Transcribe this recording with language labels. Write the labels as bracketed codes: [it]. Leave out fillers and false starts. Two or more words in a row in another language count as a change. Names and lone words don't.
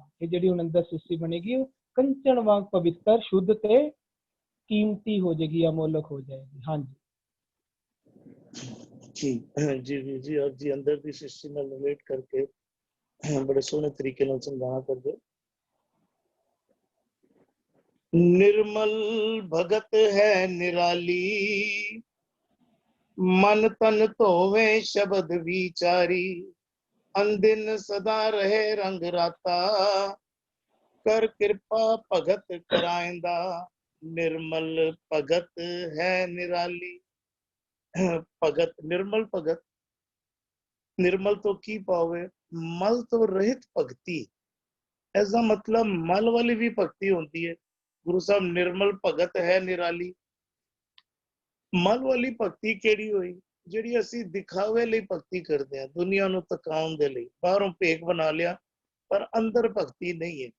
[pa] ਇਹ ਜਿਹੜੀ ਹੁਣ ਅੰਦਰ ਸ੍ਰਿਸ਼ਟੀ ਬਣੇਗੀ ਉਹ ਕੰਚਨ ਵਾਂਗ ਪਵਿੱਤਰ, ਸ਼ੁੱਧ ਤੇ ਕੀਮਤੀ ਹੋ ਜਾਏਗੀ, ਅਮੋਲਕ ਹੋ ਜਾਏਗੀ। ਹਾਂਜੀ ਜੀ ਵੀਰ ਜੀ, ਆਪ ਜੀ ਅੰਦਰ ਦੀ ਸ੍ਰਿਸ਼ਟੀ ਨਾਲ ਰਿਲੇਟ ਕਰਕੇ ਬੜੇ ਸੋਹਣੇ ਤਰੀਕੇ ਨਾਲ ਸਮਝਾਣਾ ਕਰਦੇ। ਨਿਰਮਲ ਭਗਤ ਹੈ ਨਿਰਾਲੀ, ਮਨ ਤਨ ਧੋਵੇ ਸ਼ਬਦ ਵਿਚਾਰੀ, ਅਨਦਿਨ ਸਦਾ ਰਹੇ ਰੰਗ ਰਾਤਾ, ਕਰ ਕਿਰਪਾ ਭਗਤ ਕਰਾਇੰਦਾ, ਨਿਰਮਲ ਭਗਤ ਹੈ ਨਿਰਾਲੀ। ਭਗਤ, ਨਿਰਮਲ ਭਗਤ ਨਿਰਮਲ ਤੋਂ ਕੀ ਪਾਓਗੇ? ਮਲ ਤੋਂ ਰਹਿਤ ਭਗਤੀ। ਇਸ ਦਾ ਮਤਲਬ ਮਲ ਵਾਲੀ ਵੀ ਭਗਤੀ ਹੁੰਦੀ ਹੈ। ਗੁਰੂ ਸਾਹਿਬ ਨਿਰਮਲ ਭਗਤ ਹੈ ਨਿਰਾਲੀ। ਮਲ ਵਾਲੀ ਭਗਤੀ ਕਿਹੜੀ ਹੋਈ? ਜਿਹੜੀ ਅਸੀਂ ਦਿਖਾਵੇ ਲਈ ਭਗਤੀ ਕਰਦੇ ਹਾਂ, ਦੁਨੀਆ ਨੂੰ ਤਕਾਉਣ ਦੇ ਲਈ, ਬਾਹਰੋਂ ਭੇਖ ਬਣਾ ਲਿਆ ਪਰ ਅੰਦਰ ਭਗਤੀ ਨਹੀਂ ਹੈ।